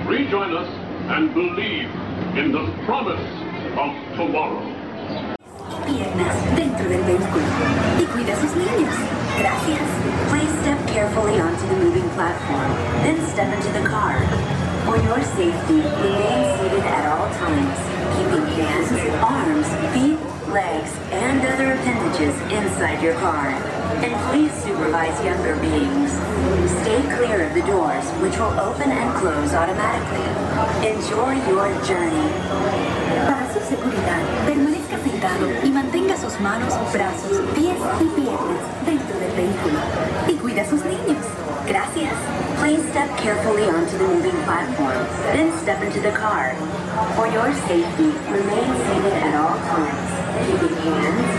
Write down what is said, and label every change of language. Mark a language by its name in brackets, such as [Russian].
[English] join us and believe in the promise of tomorrow. [Spanish] Piernas dentro del vehículo y cuida sus niños. Gracias. [English] Please step carefully onto the moving platform, then step into the car. For your safety, remain seated at all times, keeping hands, arms, feet, legs, and other appendages inside your car. And please supervise younger beings. Stay clear of the doors, which will open and close automatically. Enjoy your journey. [Spanish] Para su seguridad, permanezca sentado y mantenga sus manos, brazos, pies y piernas dentro del vehículo. Y cuida a sus niños. Gracias. [English] Please step carefully onto the moving platform, then step into the car. For your safety, remain seated at all times.